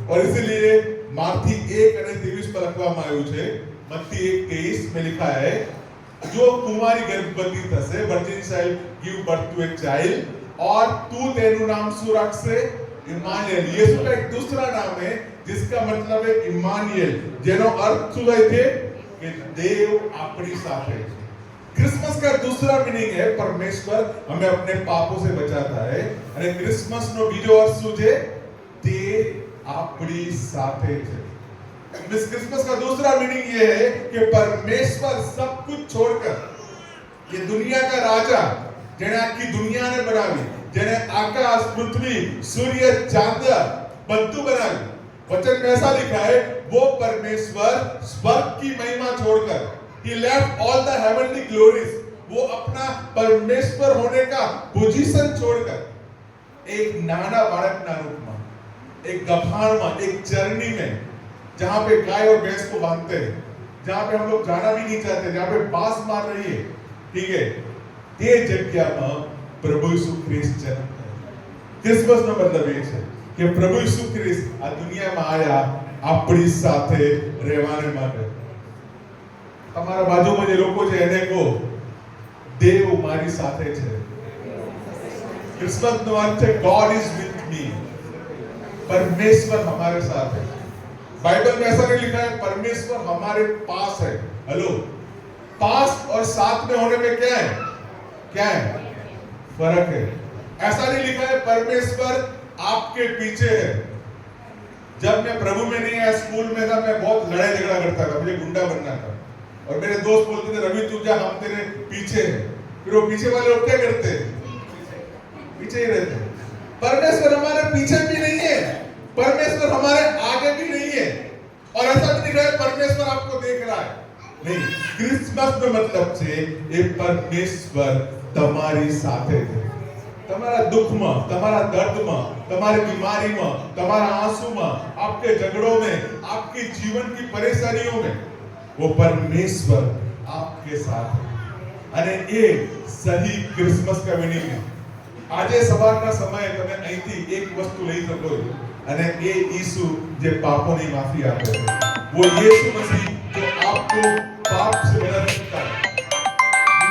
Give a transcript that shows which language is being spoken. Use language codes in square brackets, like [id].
[hi] और इसलिए मार्थी 1:23 पर [gu] લખવામાં આવ્યું છે, મત્તી 1:23 [hi] में लिखा है, जो कुमारी गर्भवती થશે, [en] virgin shall give birth to a child, [hi] और [gu] तू तेनु नाम શું રાખશે? [hi] इमानुएल। यीशु का एक दूसरा नाम है जिसका मतलब है इमानुएल, [gu] જેનો અર્થ શું થાય છે કે દેવ આપણી સાથે છે। [hi] क्रिसमस का दूसरा मीनिंग है परमेश्वर हमें अपने पापों से बचाता है। [gu] અને क्रिसमस નો બીજો અર્થ શું છે? દેવ આપણી સાથે છે। [hi] इस क्रिसमस का दूसरा मीनिंग ये है कि परमेश्वर सब कुछ छोड़कर, ये दुनिया का राजा [gu] જેણે આખી દુનિયાને બનાવી, જેણે આકાશ, પૃથ્વી, સૂર્ય, ચાંદ બધું બનાવ્યું, [hi] वचन में ऐसा लिखा है, वो परमेश्वर स्वर्ग की महिमा छोड़कर [en] He left all the heavenly glories. [hi] वो अपना परमेश्वर होने का पोजीशन छोड़कर एक नाना बालक ना रूप में, एक गफार में, एक चरनी में, जहां पे गाय और भैंस को बांधते हैं, जहां पे हम लोग जाना भी नहीं चाहते, जहां पे बांस मार रही है, ठीक है, [gu] તે જગ્યામાં પ્રભુ ઈસુ ખ્રિસ્ત જન્મ થયો. ક્રિસમસનો મતલબ એ છે કે પ્રભુ ઈસુ ખ્રિસ્ત આ દુનિયામાં આયા આપણી સાથે રહેવાને માટે. તમારા બાજુમાં જે લોકો છે એને કહો, દેવ મારી સાથે છે. ક્રિસમસનો અર્થ છે [en] God is with me. [hi] परमेश्वर हमारे साथ है. बाइबल में ऐसा नहीं लिखा है परमेश्वर हमारे पास है. हेलो, पास और साथ में होने में क्या है? क्या है? फर्क है. ऐसा नहीं लिखा है परमेश्वर आपके पीछे है. जब मैं प्रभु में नहीं आया, स्कूल में था, मैं बहुत लड़ाई झगड़ा करता था, मुझे गुंडा बनना था, और मेरे दोस्त बोलते थे रवि तू जा, हम तेरे पीछे हैं. फिर वो पीछे वाले लोग क्या करते हैं? पीछे ही रहते हैं. परमेश्वर हमारे पीछे भी नहीं है, परमेश्वर हमारे आगे भी नहीं है, और ऐसा भी नहीं है परमेश्वर आपको देख रहा है. [gu] नहीं, क्रिसमस નો મતલબ છે એ પરમેશ્વર તમારી સાથે છે. તમારા દુઃખમાં, તમારા દર્દમાં, તમારી બીમારીમાં, તમારા આંસુમાં, [hi] आपके झगड़ों में, आपके जीवन की परेशानियों में वो परमेश्वर आपके साथ है. [gu] અને એ સહી ક્રિસમસ का मीनिंग है. આજે સવારના સમયે તમે અહીંથી એક વસ્તુ લઈ શકો છો, અને એ ઈસુ જે પાપોની માફી આપે છે, [hi] वो यीशु मसीह जो आपको पाप से बचा सकता है.